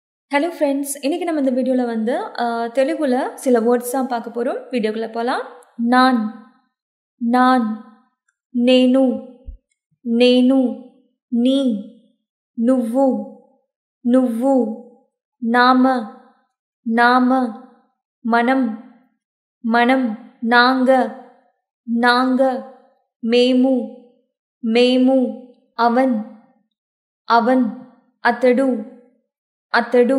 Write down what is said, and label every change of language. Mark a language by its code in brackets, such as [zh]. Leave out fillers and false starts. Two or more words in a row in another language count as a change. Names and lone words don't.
[en] Hello friends, [ta] இன்றைக்கி நம்ம இந்த வீடியோவில் வந்து தெலுங்குல சில வேர்ட்ஸ் தான் பார்க்க போகிறோம். வீடியோக்குள்ளே போகலாம். நான், நான், [te] నేను, నేను, நீ, నువ్వు, నువ్వు, [ta] நாம, நாம, [te] మనం, మనం, [ta] நாங்க, நாங்க, [te] మేము, మేము, [ta] அவன், அவன், [te] అతడు, అతడు,